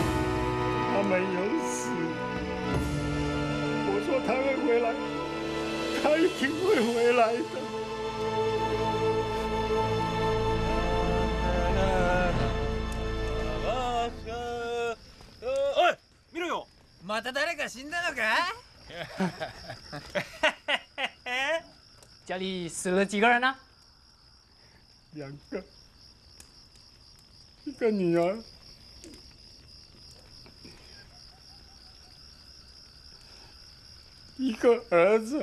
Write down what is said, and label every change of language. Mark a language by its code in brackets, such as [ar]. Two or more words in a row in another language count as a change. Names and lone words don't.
[zh] 他没有死，我说他会回来。他一定会回来的。哎， [ja] 見ろよ。また誰か死んだのか？ [zh] 家里死了几个人呢？2个，一个女儿，一个儿子。